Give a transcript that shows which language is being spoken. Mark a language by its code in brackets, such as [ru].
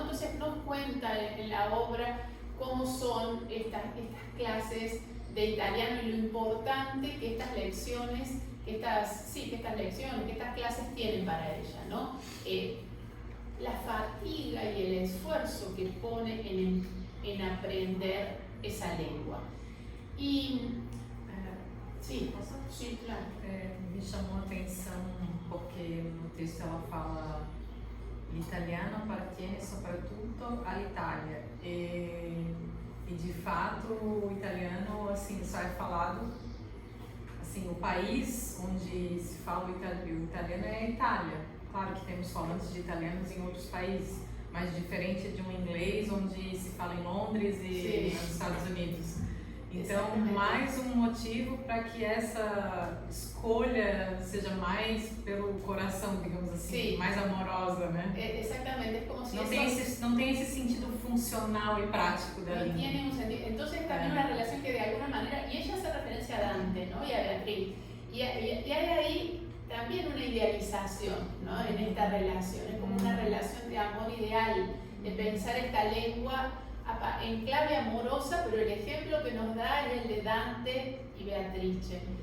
[es] Entonces nos cuenta en la obra cómo son estas clases de italiano y lo importante que estas lecciones, que estas clases tienen para ella, ¿no? La fatiga y el esfuerzo que pone en aprender esa lengua. [pt] E sim, sim, claro. Me chamou a atenção porque no texto ela fala [it] l'italiano appartiene soprattutto all'Italia [pt] e de fato o italiano assim só é falado assim, o país onde se fala o italiano é a Itália. Claro que temos falantes de italianos em outros países, mas diferente de um inglês onde se fala em Londres e nos Estados Unidos. Então, exatamente. Mais um motivo para que essa escolha seja mais pelo coração, digamos assim, mais amorosa, né? Exatamente, [es] es como si [pt] não tem esse sentido funcional [es] y práctico de la lengua. Tiene un sentido. Entonces también una relación que de alguna manera, y ella hace referencia a Dante, ¿no? Y a Beatriz, y hay ahí también una idealización, ¿no? En esta relación, es como una relación de amor ideal, de pensar esta lengua en clave amorosa, pero el ejemplo que nos da es el de Dante y Beatrice.